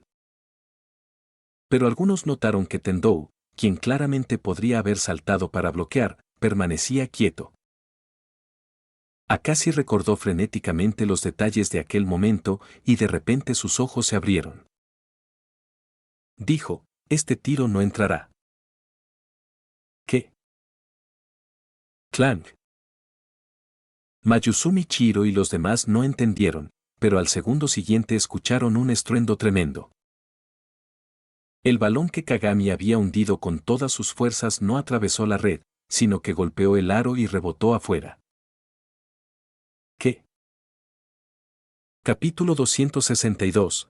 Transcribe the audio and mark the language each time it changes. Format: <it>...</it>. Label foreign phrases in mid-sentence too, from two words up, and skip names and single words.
<es>Pero algunos notaron que Tendou, quien claramente podría haber saltado para bloquear, permanecía quieto. Akashi recordó frenéticamente los detalles de aquel momento y de repente sus ojos se abrieron. Dijo, este tiro no entrará. ¿Qué? Clank. Mayuzumi Chiro y los demás no entendieron, pero al segundo siguiente escucharon un estruendo tremendo. El balón que Kagami había hundido con todas sus fuerzas no atravesó la red, sino que golpeó el aro y rebotó afuera. ¿Qué? Capítulo 262.</es>